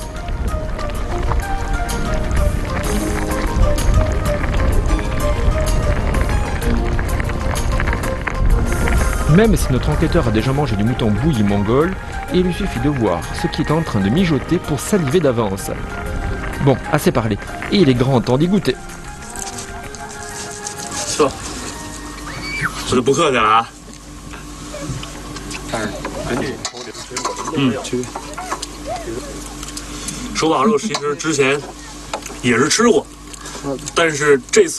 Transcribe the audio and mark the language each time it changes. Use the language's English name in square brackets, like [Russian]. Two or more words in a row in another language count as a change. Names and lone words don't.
[French] Même si notre enquêteur a déjà mangé du mouton bouilli mongol, il lui suffit de voir ce qui est en train de mijoter pour saliver d'avance. Bon, assez parlé, et il est grand temps d'y goûter. [Chinese] 是吧？我就不客气了啊。说不好肉其实之前也是吃过，但是这次吃